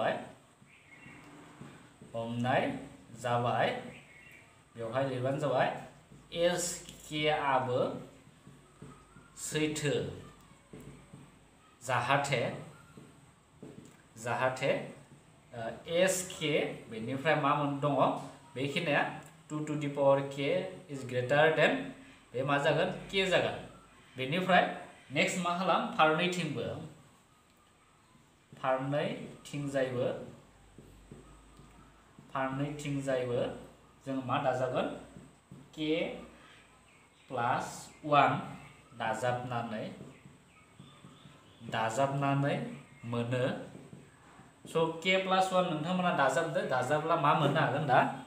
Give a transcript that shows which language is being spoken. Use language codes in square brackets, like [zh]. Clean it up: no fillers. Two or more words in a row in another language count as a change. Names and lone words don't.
[brx] जाबाय बेवहाय लिरबानो जाबाय एस के आबो सैथो जाहाथे एस के बेनिफ्राय मा मोन दङ बेखिनिया 2 [en] to the power k is greater than [brx] बे मा जागोन के जागोन बेनिफ्राय नेक्स्ट मा खालाम फारनैथिंजायबो जों मा दाजागोन [en] k plus [brx] 1 दाजाबनानै मोनो स' [en] k plus [brx] 1 नोंथांमोना दाजाबब्ला मा मोननो हागोन दा